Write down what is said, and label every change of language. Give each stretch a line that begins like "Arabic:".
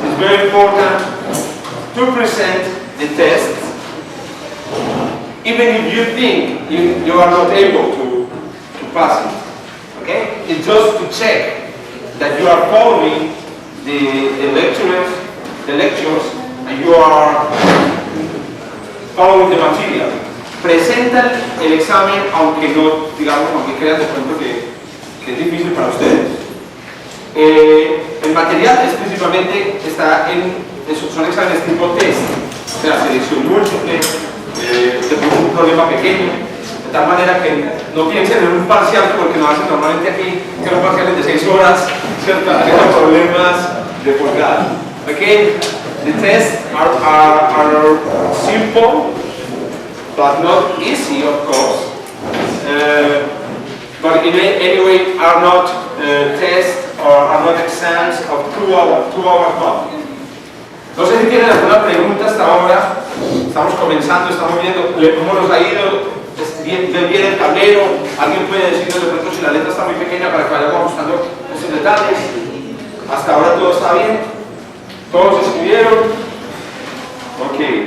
English: It's very important to present the test even if you think you are not able to pass it. Okay? It's just to check that you are following the lectures and you are following the material.
Spanish: Presentan el examen aunque no, digamos, aunque crean de pronto que es difícil para ustedes. El material es principalmente son exámenes tipo test, o sea, selección múltiple, un problema pequeño, de tal manera que no piensen en un parcial porque no hacen normalmente aquí, que son parciales de 6 horas, ¿cierto? Haciendo problemas de pulgada.
English: Okay? The tests are simple, but not easy, of course. But in any way, are not tests or are not exams of 2 hours long.
Spanish: No sé si tienen alguna pregunta hasta ahora. Estamos comenzando, estamos viendo cómo nos ha ido. Ven bien el tablero. Alguien puede decirnos de pronto si la letra está muy pequeña para que vayamos ajustando esos detalles. Hasta ahora todo está bien. ¿Todos escribieron? Ok.